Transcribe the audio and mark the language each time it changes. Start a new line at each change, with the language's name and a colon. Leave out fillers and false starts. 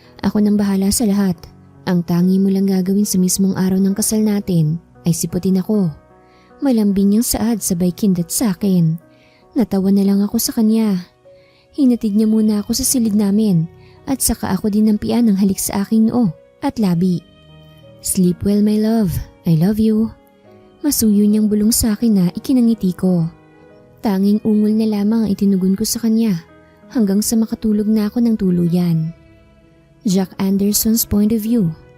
Filipino: Ako nang bahala sa lahat. Ang tangi mo lang gagawin sa mismong araw ng kasal natin ay siputin ako. Malambing niyang saad sabay kindat sa akin. Natawa na lang ako sa kanya. Hinatid niya muna ako sa silid namin at saka ako din nampian ng halik sa aking noo at labi.
English: Sleep well my love, I love you.
Filipino: Masuyo niyang bulong sa akin na ikinangiti ko. Tanging ungol na lamang ang itinugon ko sa kanya hanggang sa makatulog na ako ng tuluyan.
English: Jack Anderson's point of view.